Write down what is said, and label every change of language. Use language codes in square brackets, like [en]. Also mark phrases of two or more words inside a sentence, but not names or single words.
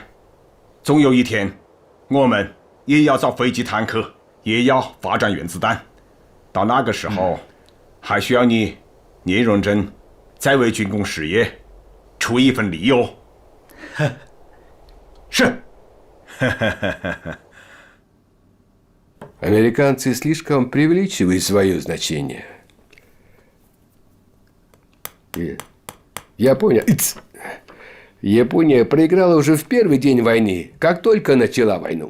[zh] 总有一天，我们也要造飞机坦克，也要发展原子弹。到那个时候，还需要你认真再为军工事业出一份力哦。是。 [ru] Американцы слишком преувеличивают свое значение. Япония проиграла уже в первый день войны, как только начала войну.